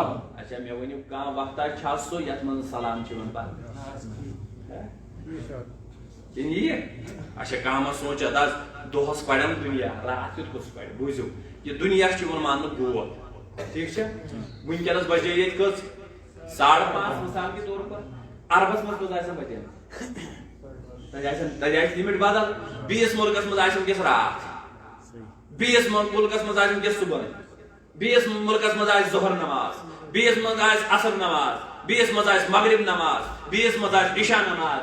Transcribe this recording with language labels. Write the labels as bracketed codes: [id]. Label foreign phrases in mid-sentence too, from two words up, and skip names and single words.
[ks] اچھا مےٚ ؤنِو کانٛہہ وقتا چھا سُہ یتھ منٛز سلام چھُ یِوان پرنہٕ کِنہٕ یہِ اچھا کانٛہہ ما سونٛچہِ حظ دۄہس پرن دُنیا راتھ کیُتھ کُس پرِ بوٗزِو یہِ دُنیا چھُ یِوان ماننہٕ گوٚد ٹھیٖک چھا وٕنکیٚنس بجے ییٚتہِ کٔژ 5:30 [ur] مثال کے طور پر [ks] عربس منٛز کٔژ آسن بجے تتہِ آسہِ لِمِٹ بدل بیٚیِس مُلکس منٛز آسہِ وٕنکیٚس راتھ بیٚیِس مُلکس منٛز آسہِ وٕنکیٚس صبحٲے بیٚیِس مُلکس منٛز آسہِ ظہر نماز بیٚیِس منٛز آسہِ عصر نماز بیٚیِس منٛز آسہِ مغرب نماز بیٚیِس منٛز آسہِ عشاء نماز.